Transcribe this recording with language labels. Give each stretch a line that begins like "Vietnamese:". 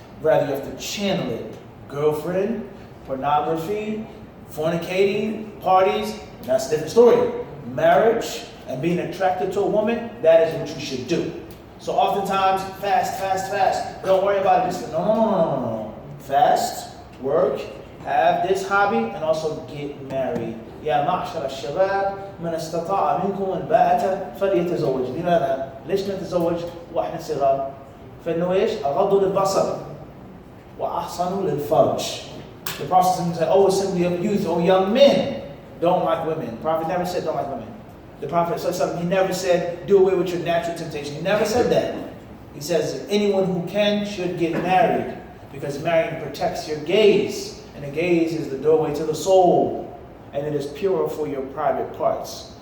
English: Rather, you have to channel it. Girlfriend, pornography, fornicating, parties, that's a different story. Marriage and being attracted to a woman, that is what you should do. So oftentimes, fast. Don't worry about it. Just no. Fast, work, have this hobby, and also get married.
Arabic: يا معشر الشباب من استطاع منكم الباءة فليتزوج. لماذا؟ ليش نتزوج واحنا صغار؟ فإنه إيش؟ أغض للبصر وأحصن للفرج.
English: The Prophet said, oh assembly of youth, oh young men, don't like women. The Prophet never said don't like women. The Prophet said something, he never said do away with your natural temptation. He never said that. He says anyone who can should get married, because marrying protects your gaze, and the gaze is the doorway to the soul, and it is pure for your private parts.